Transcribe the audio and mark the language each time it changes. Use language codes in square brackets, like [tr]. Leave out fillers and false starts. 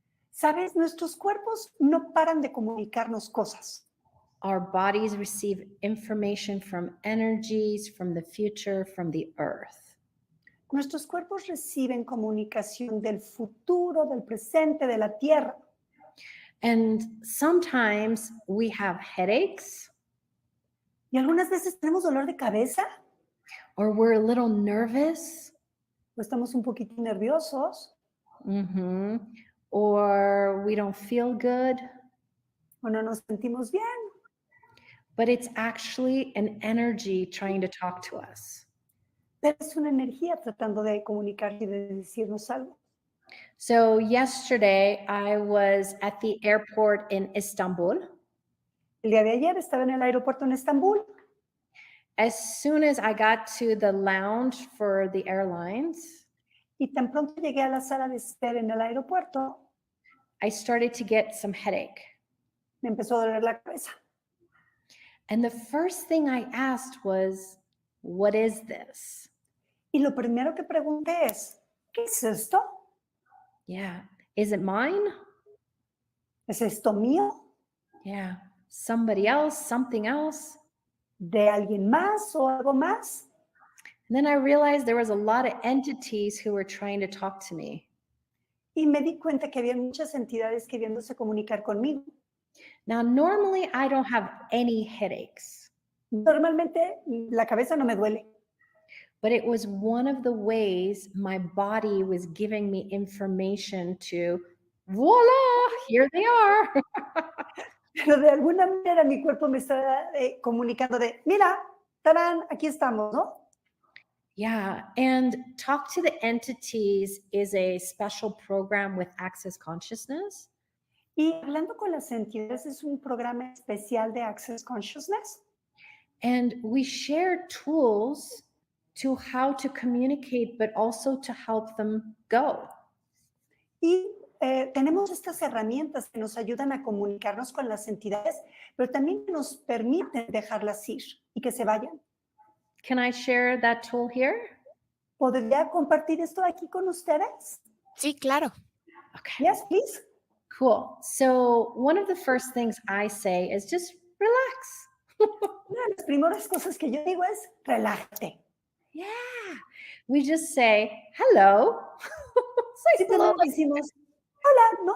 [es] Sabes, nuestros cuerpos no paran de comunicarnos cosas. [en] Our bodies receive information from energies, from the future, from the earth. [es] Nuestros cuerpos reciben comunicación del futuro, del presente, de la tierra. [en] And sometimes we have headaches, [es] Y algunas veces tenemos dolor de cabeza [en] or we're a little nervous, [es] o estamos un poquito nerviosos [en] or we don't feel good, [es] o no nos sentimos bien. [en] but it's actually an energy trying to talk to us. [es] Pero es una energía tratando de comunicar y de decirnos algo. [en] So yesterday I was at the airport in Istanbul. [es] El día de ayer estaba en el aeropuerto en Estambul. [en] As soon as I got to the lounge for the airlines, [es] Y tan pronto llegué a la sala de espera en el aeropuerto, [en] I started to get some headache. [es] me empezó a doler la cabeza. [en] And the first thing I asked was, what is this? [es] Y lo primero que pregunté es, ¿qué es esto? [en] Yeah. Is it mine? [es] ¿Es esto mío? [en] Yeah. Somebody else, something else. [es] ¿De alguien más o algo más? [en] And then I realized there was a lot of entities who were trying to talk to me. [es] Y me di cuenta que había muchas entidades queriéndose comunicar conmigo. [en] Now, normally I don't have any headaches, [es] Normalmente la cabeza no me duele, [en] but it was one of the ways my body was giving me information to, voila, here they are. [es] pero de alguna manera mi cuerpo me está comunicando de, mira, tarán, aquí estamos, ¿no? [en] Yeah, and Talk to the Entities is a special program with Access Consciousness. [es] Y hablando con las entidades es un programa especial de Access Consciousness. [en] And we share tools to how to communicate, but also to help them go. [es] Y tenemos estas herramientas que nos ayudan a comunicarnos con las entidades, pero también nos permiten dejarlas ir y que se vayan. [en] Can I share that tool here? [es] ¿Podría compartir esto aquí con ustedes? Sí, claro. [en] Okay, Yes, please. cool. So, one of the first things I say is just relax. Una de las primeras cosas que yo digo es, relájate. Yeah. We just say, hello. Say hello. [es] Simplemente decimos, hola, ¿no?